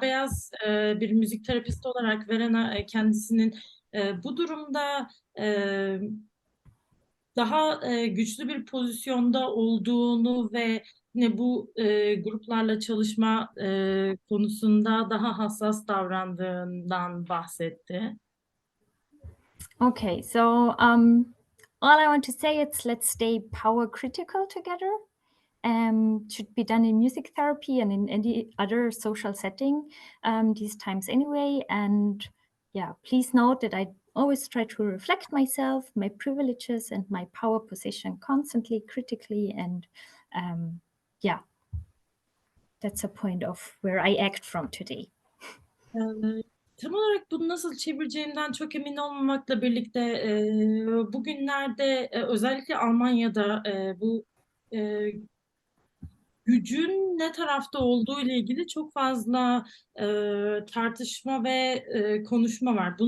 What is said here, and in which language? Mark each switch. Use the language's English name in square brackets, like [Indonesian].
[Turkish] Beyaz bir müzik terapist olarak Verena kendisinin bu durumda daha güçlü bir pozisyonda olduğunu ve yine bu gruplarla çalışma konusunda daha hassas davrandığından bahsetti. [English] Okay, so all I want to say is let's stay power critical together. Should be done in music therapy and in any other social setting these times anyway. And yeah, please note that I always try to reflect myself, my privileges, and my power position constantly, critically. And yeah, that's a point of where I act from today. [Turkish] Tam olarak bunu nasıl çevireceğimden çok emin olmamakla birlikte bugünlerde özellikle Almanya'da bu gücün ne tarafta olduğu ile ilgili çok fazla tartışma ve konuşma var.